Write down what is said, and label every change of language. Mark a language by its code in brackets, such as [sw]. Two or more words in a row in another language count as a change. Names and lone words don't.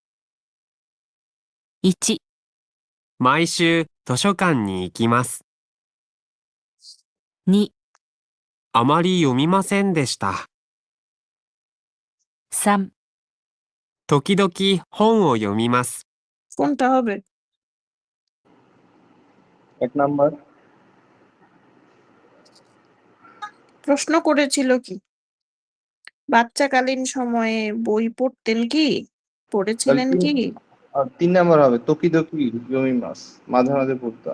[ja] 1、毎週図書館に行きます。 2、あまり読みませんでした。 3、時々本を読みます。 [bn] কোনটা হবে? 1 নাম্বার। প্রশ্ন করেছিল কি? বাচ্চাকালীন সময়ে বই পড়তেন কি? পড়েছিলেন তাহলে কি? 3 নাম্বার হবে [ja] 時々読みます. [bn] মাঝে মাঝে পড়তাম।